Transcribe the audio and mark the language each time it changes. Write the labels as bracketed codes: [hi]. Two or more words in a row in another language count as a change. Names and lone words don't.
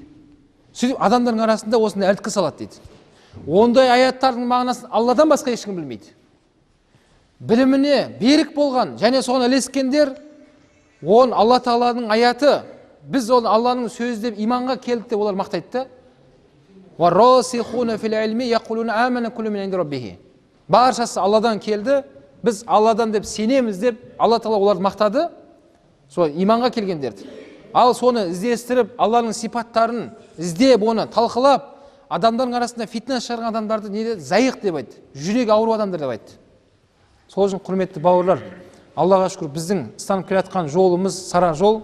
[kk] Сөйтіп адамдардың арасында осындай әлткі салады дейді. Ондай аяттардың мағынасын Алладан басқа ешкім білмейді. Біліміне берік болған және соған ілескендер, он Алла Тағаланың аяты, біз оны Алланың сөзі деп иманға келдік деп олар мақтайды. [ar] وَالرَّاسِخُونَ فِي الْعِلْمِ يَقُولُونَ آمَنَ كُلٌّ مِنْ عِنْدِ رَبِّهِ. [kk] Баршасы Алладан келді, біз Алладан деп сенеміз деп Алла Тағала оларды мақтады, сол иманға келгендерді. Ал соны іздестіріп, Алланың сипаттарын іздеп, оны талқылап, адамдардың арасында фитна шығарған адамдарды не деді? Зайық деп айтты, жүрегі ауру адамдар деп айтты. Сол үшін құрметті бауырлар, Аллаға шүкір, біздің ұстанып келе жатқан жолымыз сара жол.